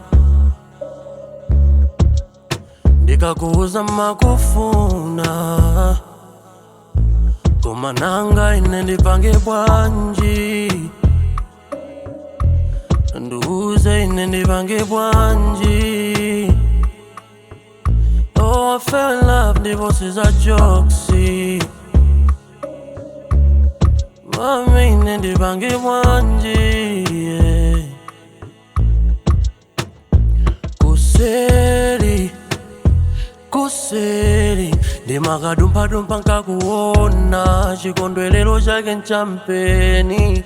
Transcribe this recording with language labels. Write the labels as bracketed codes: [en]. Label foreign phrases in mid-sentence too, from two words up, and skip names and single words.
[ny] ndikakuuza makufuna, koma nanga ine ndipange bwanji, ndiuze ine ndipange bwanji. [en] Oh, I fell in love, divorce is a joke, see. [ny] Mami, ndipange bwanji, yeah. Kuseri ndimakadumphadumpa nkakuona, chikondwerero chake nchampeni.